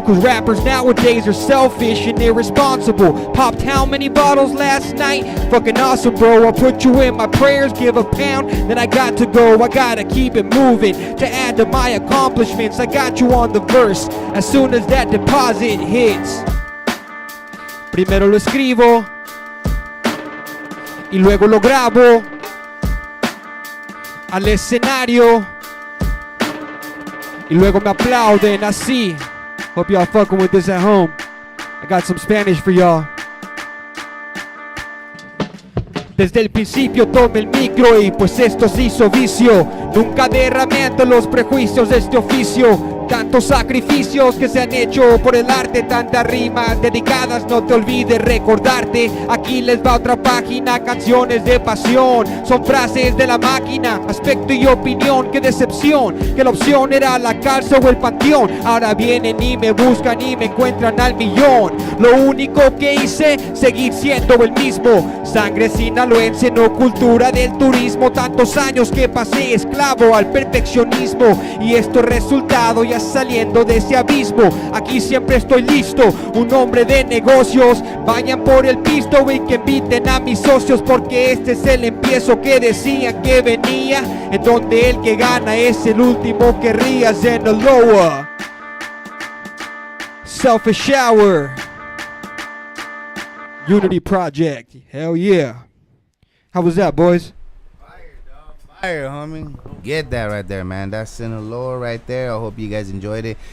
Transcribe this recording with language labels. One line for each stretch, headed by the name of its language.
English: Cause rappers nowadays are selfish and irresponsible. Popped how many bottles last night? Fucking awesome, bro. I'll put you in my prayers, give a pound, then I got to go. I gotta keep it moving to add to my accomplishments. I got you on the verse as soon as that deposit hits.
Spanish: Primero lo escribo y luego lo grabo al escenario y luego me aplauden así.
English: Hope y'all fucking with this at home. I got some Spanish for y'all.
Spanish: Desde el principio tomé el micro y pues esto se hizo vicio. Nunca derramé ante los prejuicios de este oficio. Tantos sacrificios que se han hecho por el arte, tantas rimas dedicadas, no te olvides recordarte. Aquí les va otra página, canciones de pasión, son frases de la máquina, aspecto y opinión. Qué decepción, que la opción era la cárcel o el panteón. Ahora vienen y me buscan y me encuentran al millón. Lo único que hice, seguir siendo el mismo. Sangre sinaloense, no cultura del turismo. Tantos años que pasé esclavo al perfeccionismo y esto es resultado ya saliendo de ese abismo. Aquí siempre estoy listo, un hombre de negocios. Vayan por el pisto y que inviten a mis socios, porque este es el empiezo que decían que venía, en donde el que gana es el último que ría.
English: Zenaloa, Selfish Hour, Unity Project. Hell yeah. How was that, boys? Fire, dog. Fire, homie. Get that right there, man. That's zenaloa right there. I hope you guys enjoyed it.